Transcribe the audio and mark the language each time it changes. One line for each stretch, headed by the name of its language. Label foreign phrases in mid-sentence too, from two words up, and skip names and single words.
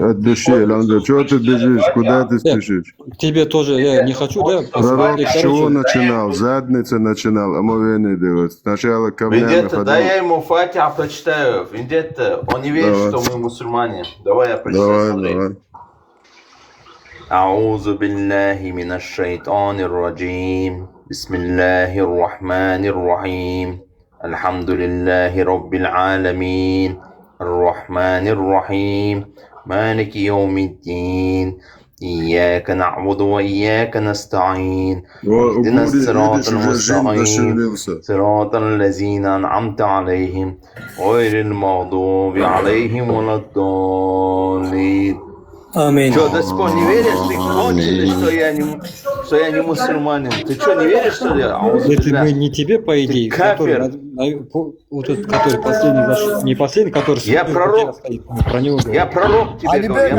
Russian: От души, Алхамдулилля. Чего ты бежишь? Куда ты спешишь? Тебе тоже, я не хочу, да? Пророк с чего начинал? Задница начинал, омовение делать. Сначала камнями Вендетта, дай я ходил. ему Фатиха прочитаю. Вендетта, он не верит, Давай. что мы мусульмане. Давай я прочитаю, смотри. Давай.
Arabic: أعوذ بالله من الشيطان الرجيم بسم الله الرحمن الرحيم الحمد لله رب العالمين الرحمن الرحيم مالك يوم الدين إياك نعبد وإياك نستعين اهدنا الصراط المستقيم صراط الذين أنعمت عليهم غير المغضوب عليهم ولا الضالين.
Russian: Аминь. Что, до сих пор не веришь? Ты конченый, что я не мусульманин. Ты что, не веришь, что ли? Это мы не тебе, по идее, кафир. Вот этот, который последний зашел, не последний, который... Я пророк. Стоит, про него Я пророк тебе говорю. Я